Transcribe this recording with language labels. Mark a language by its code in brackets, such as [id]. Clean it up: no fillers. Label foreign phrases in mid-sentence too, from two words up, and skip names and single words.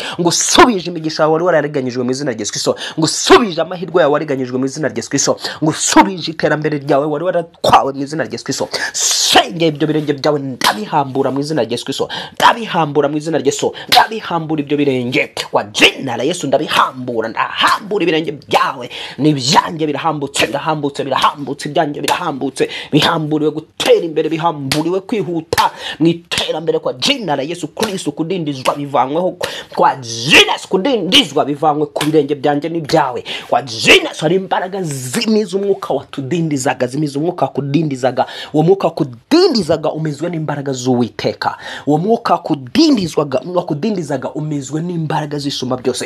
[rw] Ngo subije imigisha wari waraganyijwe mu izina rya Yesu Kristo. Ngo subije amahirwe yawe waraganyijwe mu izina rya Yesu Kristo. Ngo subije iterambere ryawe wari waratwawe mu izina rya Yesu Kristo. Senge ibyo birenge byawe ndabihambura mu izina rya Yesu Kristo. Ndabihambura mu izina rya Yesu. Ndabihambura ibyo birenge [sw] kwa jina la Yesu. [rw] Ndabihambura ibirenge byawe n'ibyanjye birahambutse, ibyanjye birahambutse, bihamburiwe gutera imbere, bihamburiwe kwihuta mu iterambere [sw] kwa jina la Yesu Kristo. [rw] Kudindizwa bivanyweho [sw] kwa jina, [rw] kudindizwa bivanywe ku birenge byanjye n'ibyawe [sw] kwa jina. [rw] Hari imbaraga zimiza umwuka watudindizaga, zimiza umwuka kudindizaga. Uwo mwuka kudindizaga umezwe n'imbaraga z'Uwiteka. Uwo mwuka kudindizaga umezwe n'imbaraga zisumba byose.